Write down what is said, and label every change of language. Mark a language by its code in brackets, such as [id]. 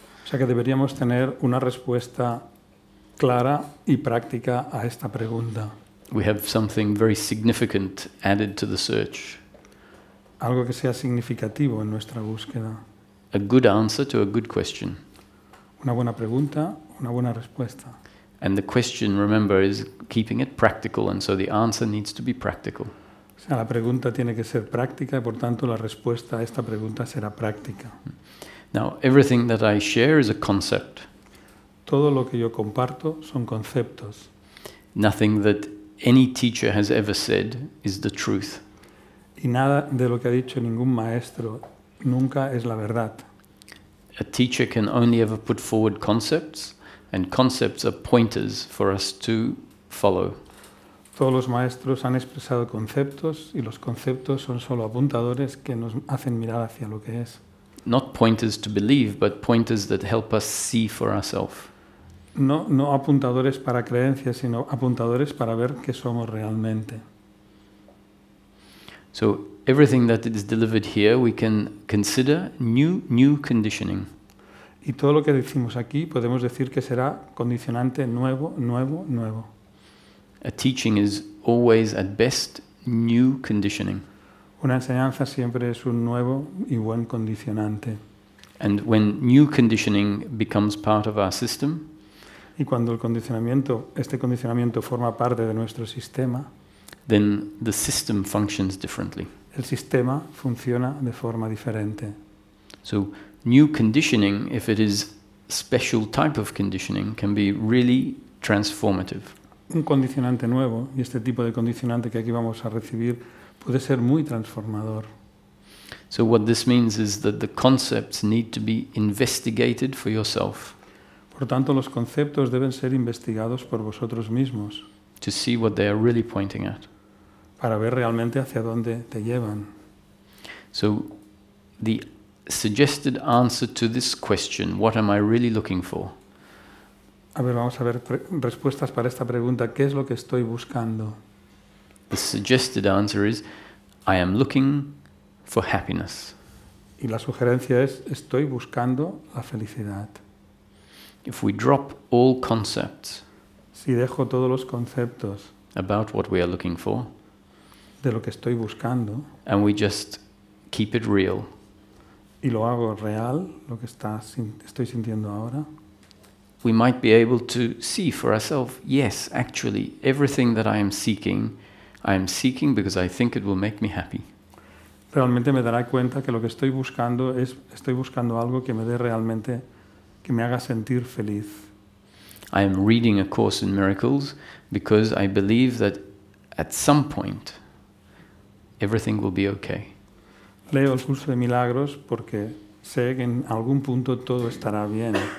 [es] o sea que deberíamos tener una respuesta clara y práctica a esta pregunta. [en] we have something very significant added to the search. [es] Algo que sea significativo en nuestra búsqueda. [en] A good answer to a good question. [es] Una buena pregunta, una buena respuesta. [en] And the question, remember, is keeping it practical, and so the answer needs to be practical. [es] O sea, la pregunta tiene que ser práctica y por tanto la respuesta a esta pregunta será práctica. [en] Now, everything that I share is a concept. [es] Todo lo que yo comparto son conceptos. [en] Nothing that any teacher has ever said is the truth. [es] Y nada de lo que ha dicho ningún maestro nunca es la verdad. [en] A teacher can only ever put forward concepts, and concepts are pointers for us to follow. [es] Todos los maestros han expresado conceptos y los conceptos son solo apuntadores que nos hacen mirar hacia lo que es. [en] Not pointers to believe, but pointers that help us see for ourselves. [es] No apuntadores para creencias, sino apuntadores para ver qué somos realmente. [en] So everything that is delivered here, we can consider new conditioning. [es] Y todo lo que decimos aquí podemos decir que será condicionante nuevo. [en] A teaching is always at best new conditioning. [es] Una enseñanza siempre es un nuevo y buen condicionante. [en] And when new conditioning becomes part of our system, [es] Y cuando este condicionamiento forma parte de nuestro sistema, [en] then the system functions differently. [es] el sistema funciona de forma diferente. [en] So new conditioning, if it is special type of conditioning, can be really transformative. [es] Un condicionante nuevo, y este tipo de condicionante que aquí vamos a recibir, puede ser muy transformador. [en] So what this means is that the concepts need to be investigated for yourself. [es] Por tanto, los conceptos deben ser investigados por vosotros mismos [en] To see what they are really pointing at. [es] para ver realmente hacia dónde te llevan. [en] So the suggested answer to this question, what am I really looking for? [es] A ver, vamos a ver respuestas para esta pregunta. ¿Qué es lo que estoy buscando? [en] The suggested answer is, I am looking for happiness. [es] Y la sugerencia es, estoy buscando la felicidad. [en] If we drop all concepts [es] Si dejo todos los conceptos [en] about what we are looking for, [es] de lo que estoy buscando [en] and we just keep it real, [es] y lo hago real, lo que estoy sintiendo ahora, [en] we might be able to see for ourselves, yes, actually, everything that I am seeking because I think it will make me happy. [es] realmente me dará cuenta que lo que estoy buscando algo que me dé realmente, que me haga sentir feliz. [en] I am reading A Course in Miracles because I believe that at some point everything will be okay. [es] Leo el curso de milagros porque sé que en algún punto todo estará bien.